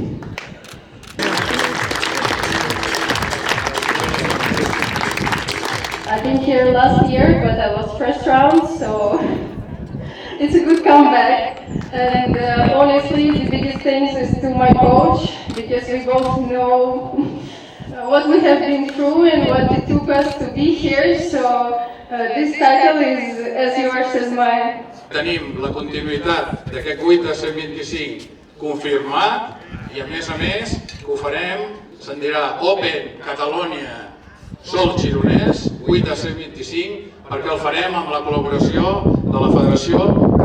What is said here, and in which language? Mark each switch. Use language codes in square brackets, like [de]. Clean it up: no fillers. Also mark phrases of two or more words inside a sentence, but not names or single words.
[en] I've been here last year, but I was first round, so it's a good comeback. And honestly, the biggest thanks is to my coach, because we both know what we have been through and what it took us to be here. So this title is as yours as mine. [ca] Tenim la continuïtat d'aquest 8 a 125 confirmat i a més que ho farem, se'n dirà Open Catalonia Sol Gironès 8 a 125 perquè el farem amb la col·laboració de la Federació